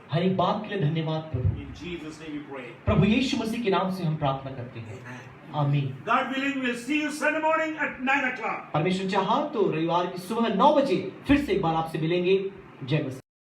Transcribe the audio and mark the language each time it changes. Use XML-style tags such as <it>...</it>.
<hi>हर एक बात के लिए धन्यवाद प्रभु।</hi> <en>In Jesus' name we pray.</en> <hi>प्रभु यीशु मसीह के नाम से हम प्रार्थना करते हैं,</hi> <en>Amen.</en> <hi>आमीन।</hi> <en>God willing, we'll see you Sunday morning at 9 o'clock.</en> <hi>परमेश्वर चाहा तो रविवार की सुबह 9 बजे फिर से एक बार आपसे मिलेंगे। जय मसीह।</hi>